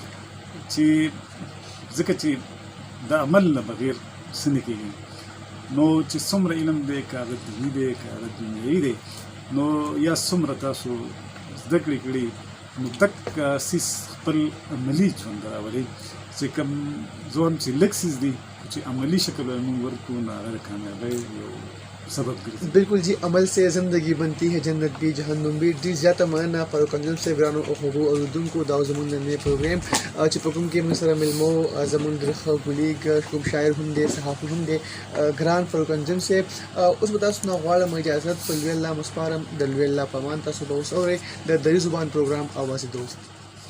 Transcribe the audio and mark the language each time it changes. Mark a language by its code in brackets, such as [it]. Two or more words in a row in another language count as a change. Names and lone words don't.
[ps] چې ځکه چې د عمل نه بغیر څه نه کېږي نو چې څومره علم دی که هغه دیني دی که هغه دنیایي دی نو یا څومره تاسو زده کړې کړي نو دک سیس خپل عملي ژوند ته راولئ چې کوم ځوان چې لږ سیس دي چې عملي شکل موږ ورکړو نو هغه د کامیابۍ یو سبب ګرځي [ur] بالکل جی عمل سے زندگی بنتی ہے جنت بھی جہنم بھی [ps] ډیر زیاته مننه فاروق انجم سے ورانو او هغو اوریدونکو دا زموږ نن پروګرام چې په کوم کې موږ سره ملمو زموږ درخه ګلیګ کوم شاعر هم دی صحافي هم دی ګران فاروق انجم سے اوس به تاسو نه غواړم اجازه په لوی الله مسپارم د لوی الله پامان تاسو به اوس اورئ د دری زبان پروګرام اواز دوست